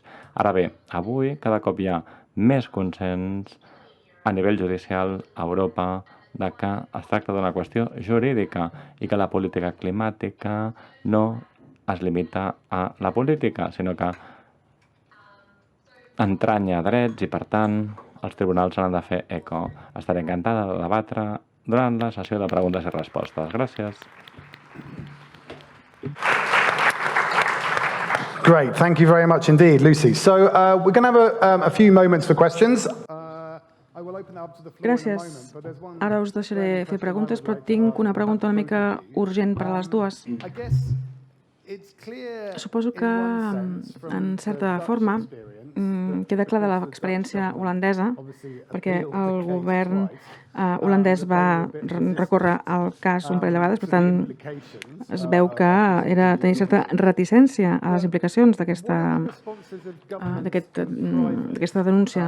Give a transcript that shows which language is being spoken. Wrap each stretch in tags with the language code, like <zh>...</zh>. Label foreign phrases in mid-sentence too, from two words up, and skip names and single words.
<ca>Ara bé, avui cada cop hi ha més consens a nivell judicial a Europa de que es tracta d'una qüestió jurídica i que la política climàtica no es limita a la política, sinó que entranya drets i, per tant, els tribunals s'han de fer eco. Estaré encantada de debatre durant la sessió de preguntes i respostes. Gràcies.</ca> <en>Great, thank you very much indeed, Lucy. So we're going to have a few moments for questions.</en> <ca>Gràcies. Ara us deixaré fer preguntes, però tinc una pregunta una mica urgent per a les dues. Suposo que, en certa forma, queda clar de l'experiència holandesa, perquè el govern holandès va recórrer el cas un parell de vegades, per tant, es veu que tenia certa reticència a les implicacions d'aquesta denúncia.</ca>